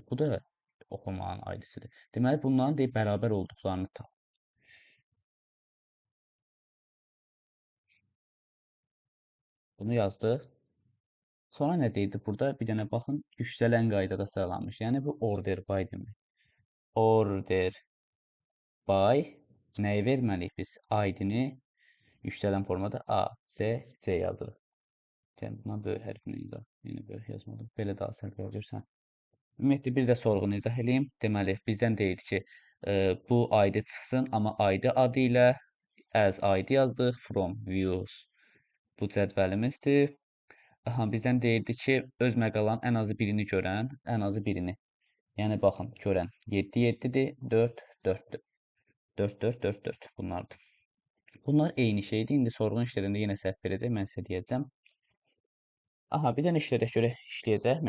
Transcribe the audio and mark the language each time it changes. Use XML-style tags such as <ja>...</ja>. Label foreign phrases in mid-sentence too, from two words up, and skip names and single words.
<az>Bu da oxumanın ID-sidir. Deməli bunların deyib bərabər olduqlarını tap. Bunu yazdıq. Sonra nə deyirdi burada? Bir dənə baxın, yüksələn qaydada sıralanmış. Yəni bu</az> <en>order by</en> <az>demək.</az> <en>Order by</en> <az>nəyi verməliyik biz? ID-ni yüksələn formada A, C, C yazırıq. Yəni buna böyük hərflə izah. Yəni böyük yazmadım. Belə daha səhv görürsən. Ümumiyyətlə bir də sorğunu izah edeyim. Deməli, bizdən deyir ki, bu ID çıxsın, amma ID adı ilə</az> <en>as ID</en> <az>yazdıq,</az> <en>from views.</en> <az>Bu cədvəlimizdir. Aha, bizdən deyirdi ki, öz məqalanın ən azı birini görən, ən azı birini. Yəni baxın, görən 7 7-dir, 4 4-dür. 4 4 4 4 bunlardır. Bunlar eyni şeydir. İndi sorğun işlərində yenə səhv verəcək, mən sizə deyəcəm. Aha, bir dənə işlədək görək işləyəcəkmi?</az>